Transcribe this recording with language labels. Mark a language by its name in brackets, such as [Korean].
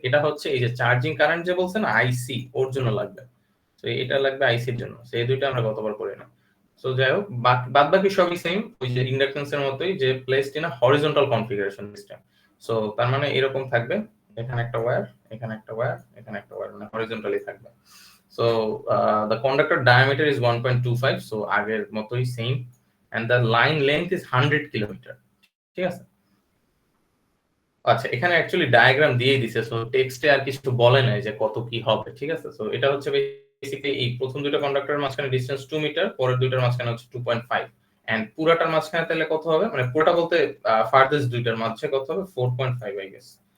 [Bangla] এটা হচ্ছে এই যে চার্জিং কারেন্ট যে বলছেন আইসি, ওর জন্য লাগবে। তো এটা লাগবে আইসির জন্য। সো এই দুইটা আমরা গতবার করি না। সো যাই হোক, বাদ বাকি সবই সেম, ওই যে ইন্ডাকটেন্সের মতোই, যে [English] Placed in a horizontal configuration system. [Bangla] So তার মানে এরকম থাকবে, এখানে একটা ওয়্যার, এখানে একটা ওয়্যার, এখানে একটা ওয়্যার, মানে হরিজন্টালি থাকবে। [English] so the conductor diameter is 1.25, so [Bangla] আগের মতোই same, [English] and the line length is 100 kilometre, [Bangla] ঠিক আছে। আচ্ছা, এখানে অ্যাকচুয়ালি ডায়াগ্রাম দিয়েই দিছে, সো টেক্সটে আর কিছু বলে নাই যে কত কি হবে, ঠিক আছে। সো এটা হচ্ছে বেসিক্যালি এই প্রথম দুটো কন্ডাক্টরের মাঝখানে ডিসটেন্স 2 মিটার, পরের দুইটার মাঝখানে হচ্ছে 2.5, এন্ড পুরাটার মাঝখানে তাহলে কত হবে, মানে পুরোটা বলতে ফার্দারেস্ট দুইটার মাঝে কত হবে, 4.5 [English] I guess.